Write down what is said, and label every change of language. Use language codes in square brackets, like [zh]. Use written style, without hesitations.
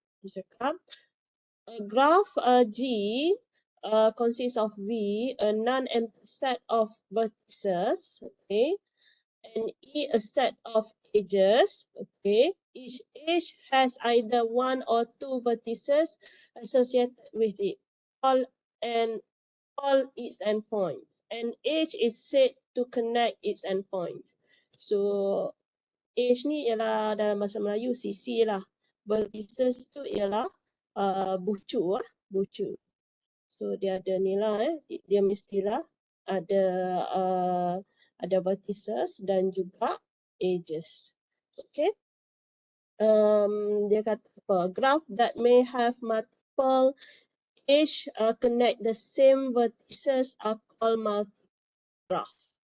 [ms] Dia cakap [en] a graph G consists of V, a non-empty set of vertices, okay, and E a set of edges, okay. Each edge has either one or two vertices associated with it, all its endpoints. An edge is said to connect its endpoints. [ms] So edge ni ialah dalam bahasa Melayu sisi lah. Vertices tu ialah bucu lah, bucu. So dia ada ni lah dia mestilah ada vertices dan juga edges. Okay. Dia kata apa? [en] Graph that may have multiple edge connect the same vertices are called multi-graph.